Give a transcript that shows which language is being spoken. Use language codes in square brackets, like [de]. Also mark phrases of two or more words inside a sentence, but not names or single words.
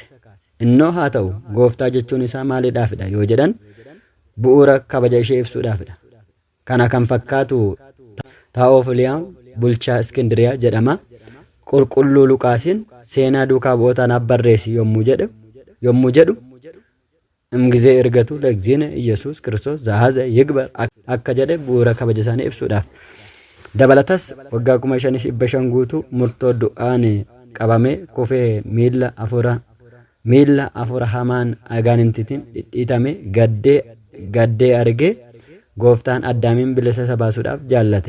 [om] Innoo haa ta'u gooftaa jechuun isaa maaliidhaafidha yoo jedhan bu'uura kabaja ishee ibsuudhaafidha. Kana kan fakkaatu Taa'oofiliyaa bulchaa Iskindiriyaa jedhama. Qulqulluu Luqaasiin seenaa duukaa bu'ootaan barreessi yommuu jedhu imgizee ergatu [gez] ለእግዚእነ ኢየሱስ ክርስቶስ ዘሐዘ ይግበር [om] akka jedhe bu'uura kabaja isaanii ibsuudhaaf. Dabalatas waggaa 5,500 guutuu murtoo du'aan qabamee kufee miilla afura hamaan agaanintiitiin dhidhiitame gaddee argee gooftaan Addaamiin bilisa isa baasuudhaaf jaallate.